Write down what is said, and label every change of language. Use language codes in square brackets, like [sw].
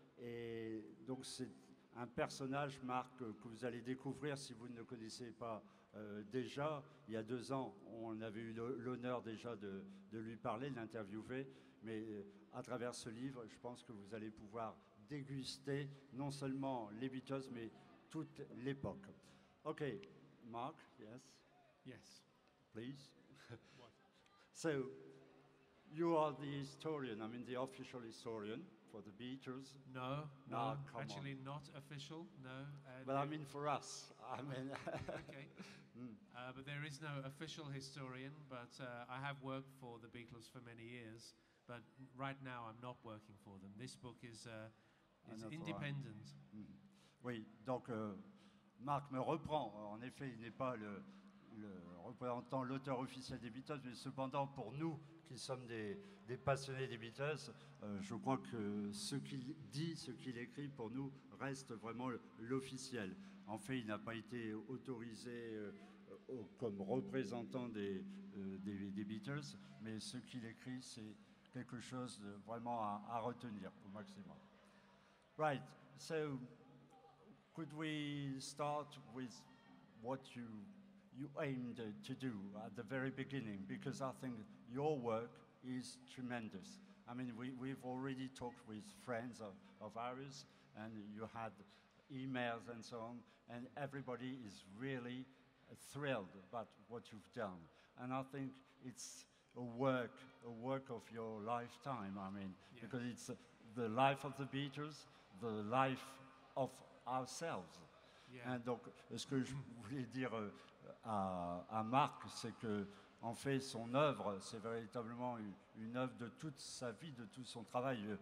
[fr] Et donc c'est un personnage, Marc, que vous allez découvrir si vous ne le connaissez pas déjà. Il y a 2 ans, on avait eu l'honneur déjà de lui parler, de l'interviewer. Mais à travers ce livre, je pense que vous allez pouvoir déguster non seulement les Beatles, mais toute l'époque. [en] OK, Mark, yes? Yes. Please. So, you are the historian, I mean the official historian. for the Beatles. No, No, come actually not official, no. But I mean for us, I mean... Okay. But there is no official historian, but I have worked for the Beatles for many years, but right now I'm not working for them. This book is independent. [fr] Oui, donc Marc me reprend. En effet, il n'est pas le représentant, l'auteur officiel des Beatles, mais cependant, pour nous qui sommes des passionnés des Beatles, je crois que ce qu'il dit, ce qu'il écrit, pour nous, reste vraiment l'officiel. En fait, il n'a pas été autorisé comme représentant des Beatles, mais ce qu'il écrit, c'est quelque chose de vraiment à retenir au maximum. [en] Right, so could we start with what you aimed to do at the very beginning? Because I think your work is tremendous. I mean, we've already talked with friends of ours, and you had emails and so on, and everybody is really thrilled about what you've done. And I think it's a work of your lifetime, I mean, because it's the life of the Beatles, the life of ourselves. Yeah. [fr] Et donc, ce que je voulais dire à Marc, c'est que en fait, son œuvre, c'est véritablement une œuvre de toute sa vie, de tout son travail.